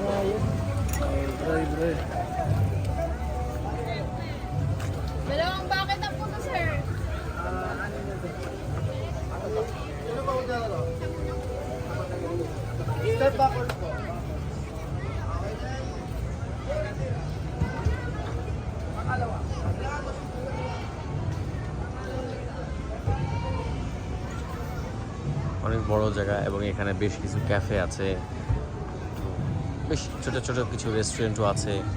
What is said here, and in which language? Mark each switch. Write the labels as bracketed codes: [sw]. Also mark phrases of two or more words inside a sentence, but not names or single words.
[tl] Dalawang bucket na po to, sir. [en] Step backward po. [bn] অনেক বড় জায়গা এবং এখানে বেশ কিছু ক্যাফে আছে, বেশ ছোট ছোট কিছু রেস্টুরেন্টও আছে।